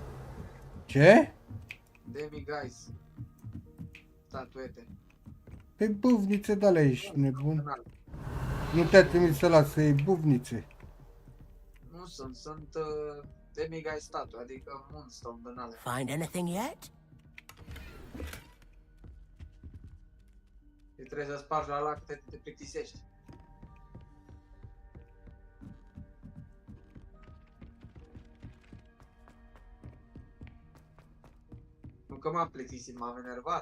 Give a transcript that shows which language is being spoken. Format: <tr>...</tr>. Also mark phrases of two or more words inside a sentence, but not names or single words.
<ro>Ce? Demiguys. Statuete. Pe buvnițe de-alea, ești nebun? Nu te-a trimis să lasă ei buvnițe. Nu sunt</ro> <en>demiguys statue,</en> <ro>adică moonstone din alea.</ro> <en>Find anything yet?</en> <ro>Și trebuie să spargi la lacte, te plictisești. Nu că m-am plictisit, m-am enervat.</ro>